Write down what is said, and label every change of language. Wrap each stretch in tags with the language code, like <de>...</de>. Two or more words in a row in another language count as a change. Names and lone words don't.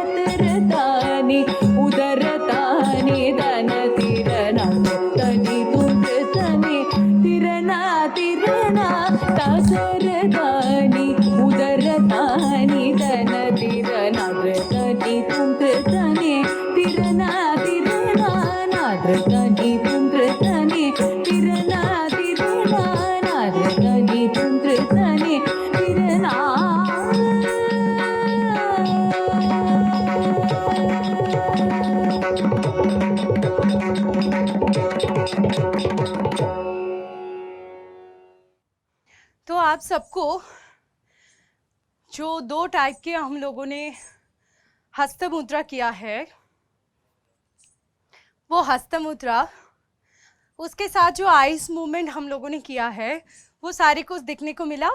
<hi>தரதானி உதரதானி தன திரணா தனி துண்டு தனி திரணா திரணா தசரதானி உதரதானி தன திரணா தனி துண்டு தனி திரணா திரணா நாத்ர தனி துண்டு தனி திரணா திரணா நாத்ர தனி துண்டு தனி திரணா तो आप सबको जो 2 टाइप के हम लोगों ने हस्त मुद्रा किया है, वो हस्त मुद्रा, उसके साथ जो</hi> <en>eye movement</en> <hi>हम लोगों ने किया है, वो सारे कुछ दिखने को मिला।</hi>